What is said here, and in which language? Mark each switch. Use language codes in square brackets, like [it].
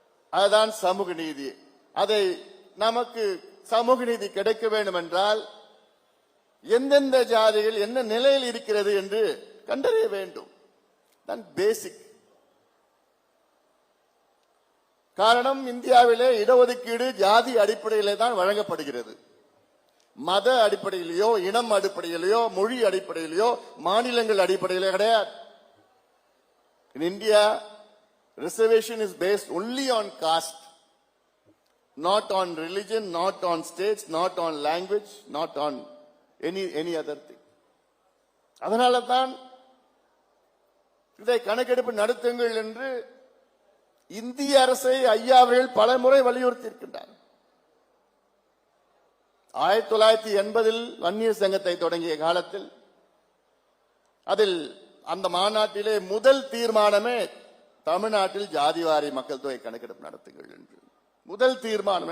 [ta] அதுதான் சமூக நீதி. அதை நமக்கு சமூக நீதி கிடைக்க வேண்டும் என்றால் எந்தெந்த ஜாதிகள் என்ன நிலையில் இருக்கிறது என்று கண்டறிய வேண்டும். தான் பேசிக். காரணம், இந்தியாவிலே இடஒதுக்கீடு ஜாதி அடிப்படையிலே தான் வழங்கப்படுகிறது. மத அடிப்படையிலேயோ, இனம் அடிப்படையிலேயோ, மொழி அடிப்படையிலேயோ, மாநிலங்கள் அடிப்படையிலே கிடையாது. [en] In India, reservation is based only on caste, not on religion, not on states, not on language, not on any other thing. [ta] அதனால தான் இதை கணக்கெடுப்பு நடத்துங்கள் என்று இந்திய அரசை ஐயா அவர்கள் பல முறை வலியுறுத்தி இருக்கின்றார். 1980 வன்னியர் சங்கத்தை தொடங்கிய காலத்தில் அதில் அந்த மாநாட்டிலே முதல் தீர்மானமே தமிழ்நாட்டில் ஜாதிவாரி மக்கள் தொகை கணக்கெடுப்பு நடத்துங்கள் என்று முதல் தீர்மானம்.